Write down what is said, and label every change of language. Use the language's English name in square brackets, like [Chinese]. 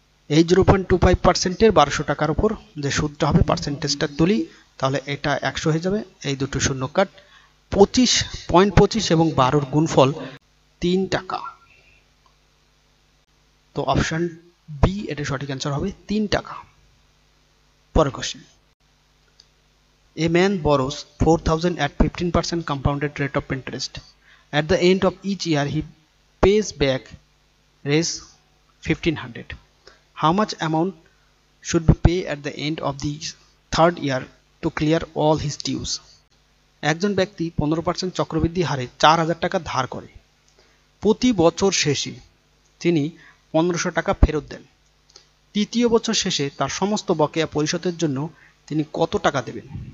[Bangla] এই 0.25% এর 1200 টাকার উপর যে সুদটা হবে পার্সেন্টেজটা তুলি, তাহলে এটা 100 হয়ে যাবে, এই দুটো শূন্য কাট, 25.25 এবং 12 গুণফল 3 টাকা। তো অপশন বি এটা সঠিক অ্যান্সার হবে 3 টাকা। পরের question, [English] a man borrows 4,000 at 15% compounded rate of interest. At the end of each year he pays back raise 1,500. How much amount should be paid at the end of the third year to clear all his dues? [Bangla] একজন ব্যক্তি 15% চক্রবৃদ্ধি হারে 4,000 টাকা ধার করে, প্রতি বছর শেষে তিনি 1500 টাকা ফেরত দেন। তৃতীয় বছর শেষে তার সমস্ত বকেয়া পরিশোধের জন্য তিনি কত টাকা দেবেন?